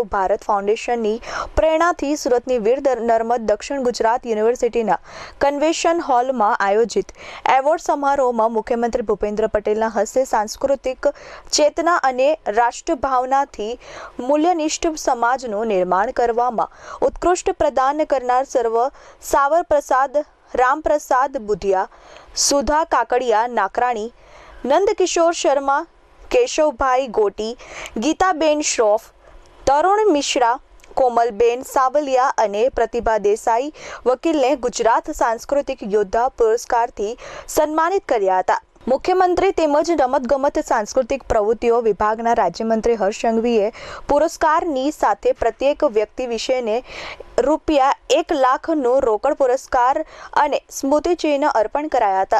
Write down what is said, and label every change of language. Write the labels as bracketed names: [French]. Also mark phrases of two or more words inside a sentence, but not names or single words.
[Gujarati] ભારત ફાઉન્ડેશનની પ્રેરણાથી સુરતની વીર નર્મદ દક્ષિણ ગુજરાત યુનિવર્સિટીના કન્વેન્શન હોલમાં આયોજિત એવોર્ડ સમારોહમાં મુખ્યમંત્રી ભૂપેન્દ્ર પટેલના હસ્તે સાંસ્કૃતિક ચેતના અને રાષ્ટ્રભાવનાથી મૂલ્યનિષ્ઠ સમાજનું નિર્માણ કરવામાં ઉત્કૃષ્ટ પ્રદાન કરનાર સર્વ સાવરપ્રસાદ, रामप्रसाद बुधिया, सुधा काकड़िया नाकराणी, नंदकिशोर शर्मा, केशवभाई गोटी, गीताबेन श्रॉफ, तरुण मिश्रा, कोमलबेन सावलिया અને પ્રતિભા દેસાઈ વકીલને ગુજરાત સાંસ્કૃતિક યોદ્ધા પુરસ્કારથી સન્માનિત કર્યા હતા। મુખ્યમંત્રી તેમજ રમતગમત સાંસ્કૃતિક પ્રવૃત્તિઓ વિભાગના રાજ્યમંત્રી હર્ષ સંઘવીએ પુરસ્કારની સાથે પ્રત્યેક વ્યક્તિ વિશેને ₹1 લાખનો રોકડ પુરસ્કાર અને સ્મૃતિચિહ્ન અર્પણ કરાયા હતા।